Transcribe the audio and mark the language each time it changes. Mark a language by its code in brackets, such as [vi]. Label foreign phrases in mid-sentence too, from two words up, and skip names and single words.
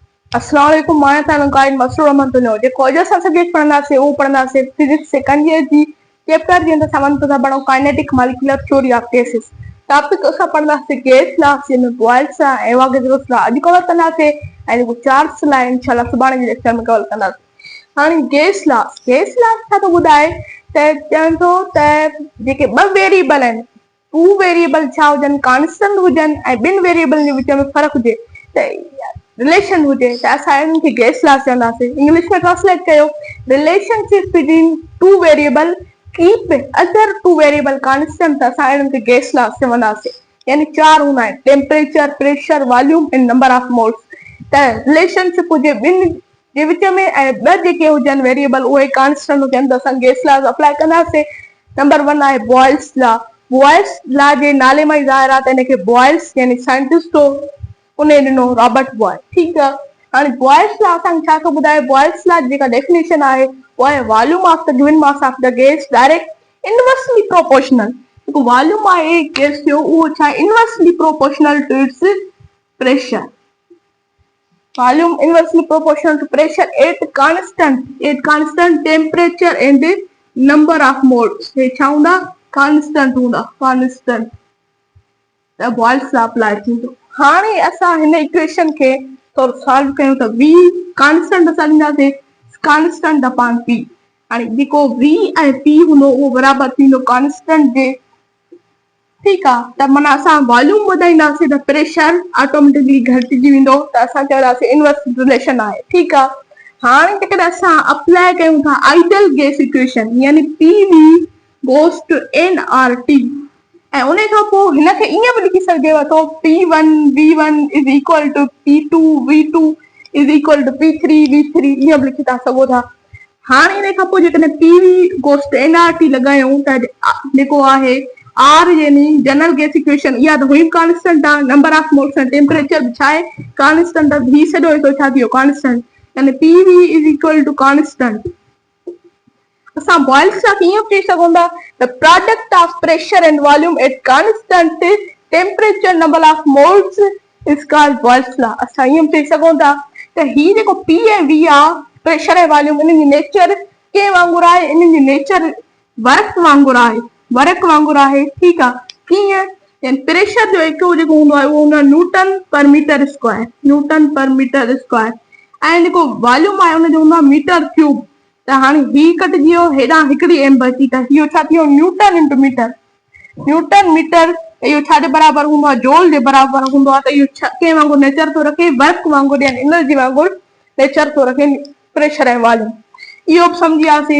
[ar] السلام عليكم, [sd] मां तव्हांजो गाइड मसरूर अहमद दुनिया जेको अॼु असां सब्जेक्ट पढ़ंदासीं उहो पढ़ंदासीं [en] physics second year [sd] जी चैप्टर जे अंदरि सामान था पढ़ो [en] kinetic molecular theory of gases. [sd] टॉपिक असां पढ़ंदासीं [en] gas law [sd] जंहिंमें [en] Boyle's law Avogadro law [sd] अॼु कवर कंदासीं ऐं जेको [en] Charles law [sd] इंशाल्लाह सुभाणे जे लेक्चर में कवर कंदासीं। हाणे [en] gas law [sd] छा थो ॿुधाए त चवनि थो त जेके ॿ वेरिएबल आहिनि [en] two variable [sd] छा हुजनि कॉन्स्टेंट हुजनि ऐं ॿिनि वेरिएबल जे विच में फ़र्क़ु हुजे त रिलेशन हुजे त असां इनखे [en] gas law [sd] चवंदासीं। इंग्लिश में ट्रांसलेट कयो [en] relationship between two variable keep other two variable constant [sd] त असां इनखे [en] gas law [sd] चवंदासीं। यानी चार हूंदा आहिनि [en] temperature pressure volume and number of moles [sd] त रिलेशनशिप हुजे ॿिनि जे विच में ऐं ॿ जेके हुजनि वेरिएबल उहे कॉन्स्टेंट हुजनि त असां [en] gas law apply [sd] कंदासीं। नंबर 1 आहे [en] Boyle's law. Boyle's law [sd] जे नाले मां ई ज़ाहिर आहे त हिनखे बॉयल्स यानी साइंटिस्ट उन ॾिनो रॉबर्ट बॉयल। ठीकु आहे, हाणे [en] Boyle's law [sd] असांखे छा थो ॿुधाए [en] Boyle's law [sd] जेका डेफिनेशन आहे उहा आहे [en] volume of the given mass of the gas direct inversely proportional. [sd] जेको वॉल्यूम आहे गैस जो उहो छा [en] inversely proportional to its pressure. volume inversely proportional to pressure at constant temperature and number of moles। [sd] हे छा हूंदा constant हूंदा constant त [en] Boyle's law apply [sd] थींदो। हाणे असां हिन इक्वेशन खे थोरो सॉल्व कयूं त v कांस्टेंट असां ॾींदासीं [en] constant upon p. [sd] हाणे जेको v ऐं p हूंदो उहो बराबरि थींदो कांस्टेंट जे। ठीकु आहे, त माना असां वॉल्यूम वधाईंदासीं त [en] pressure automatically [sd] घटिजी वेंदो त असां चवंदासीं [en] inverse relation [sd] आहे। ठीकु आहे, हाणे जेकॾहिं असां अप्लाई कयूं था [en] ideal gas equation [sd] यानी [en] PV goes to nRT [sd] ऐं उन खां पोइ हिनखे ईअं बि लिखी सघिजेव थो [en] P1 V1 is equal to P2 V2 is equal to P3 V3 [sd] ईअं बि लिखी था सघो था। हाणे इन खां पोइ जेकॾहिं [en] PV goes to nRT [sd] लॻायूं त जेको आहे R यानी [en] general gas equation [sd] इहा त हुई कांस्टेंट आहे [en] number of moles [sd] ऐं टेम्परेचर बि छा आहे कांस्टेंट आहे ही सॼो हिकु छा थियो कांस्टेंट यानी [en] PV is equal to constant. [sd] असां [en] Boyle's law [sd] कीअं चई सघूं था [en] the product of pressure and volume at constant temperature number of moles is called Boyle's law. [sd] असां ईअं चई सघूं था त ही जेको P ऐं V आहे प्रेशर ऐं वॉल्यूम इन्हनि जी नेचर कंहिं वांगुरु आहे इन्हनि जी नेचर वर्क वांगुरु आहे। ठीकु आहे, कीअं प्रेशर जो हिकु जेको हूंदो आहे उहो हूंदो आहे [en] newton per meter square [sd] ऐं जेको वॉल्यूम आहे हुनजो हूंदो आहे [en] meter cube. [sd] त हाणे ही कटिजी वियो हेॾां हिकिड़ी एम बची त इहो छा थियो [en] newton into meter [sd] इहो छा जे बराबरि हूंदो आहे जोल जे बराबरि हूंदो आहे त इहो कंहिं वांगुरु नेचर थो रखे वर्क वांगुरु यानी एनर्जी वांगुरु नेचर थो रखे प्रेशर ऐं वॉल्यूम। इहो बि सम्झी वियासीं।